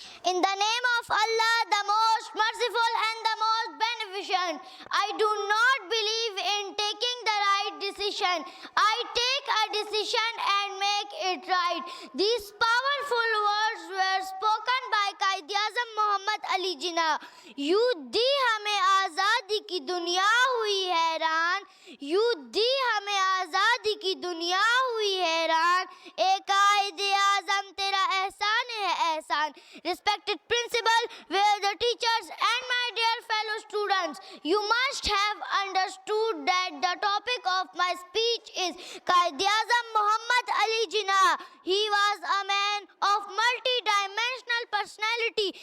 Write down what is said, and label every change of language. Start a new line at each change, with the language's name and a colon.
English: In the name of Allah, the most merciful and the most beneficent, I do not believe in taking the right decision. I take a decision and make it right. These powerful words were spoken by Quaid-e-Azam Muhammad Ali Jinnah.
Urdu: یوں دی ہمیں آزادی کی دنیا ہوئی حیران, یوں دی ہمیں آزادی کی دنیا ہوئی حیران, اے قائد اعظم تیرا احسان ہے احسان.
English: Respected principal, where the teachers and my dear fellow students, you must have understood that the topic of my speech is Quaid-e-Azam Muhammad Ali Jinnah. He was a man of multi-dimensional personality.